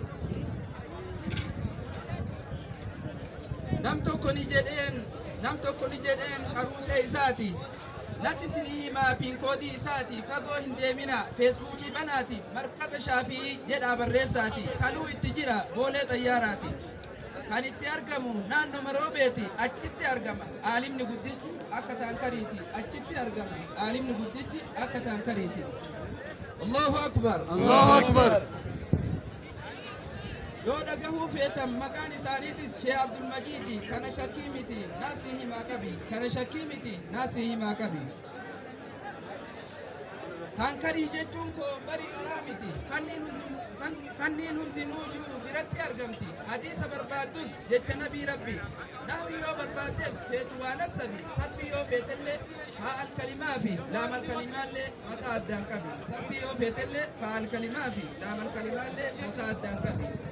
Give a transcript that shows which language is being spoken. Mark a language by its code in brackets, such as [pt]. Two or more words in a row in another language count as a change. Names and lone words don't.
[om] nam tokko ni jedheen qaruutee isaati natti isinii himaa piinkoodii isaati fagoo hin deemina feesbuukii banaati markaza shaafii jedhaa barreessaati kaluu itti jira boolee xayyaaraati kan itti argamu naannoo maroobeeti achitti argama aalimni guddichi akka taankariiti achitti argama aalimni guddichi akka taankariiti [ar] الله أكبر الله أكبر [om] yoo dhagahuu feetan maqaan isaaniitis Sheekh Abdul Majiidi kana shakkii miti naasii himaa qabi taankarii jechuun koo bari dharaa miti fanniin hundinuuyyuu biratti argamti hadiisa barbaaddus jecha nabii rabbi nahwi yoo barbaaddes feetu waan assabi sabbi yoo feetellee haa alkalimaa fi laama alkalimaallee mataa addaan qabi sabbi yoo feetellee haa alkalimaa fi laama alkalimaallee mataa addaan qabi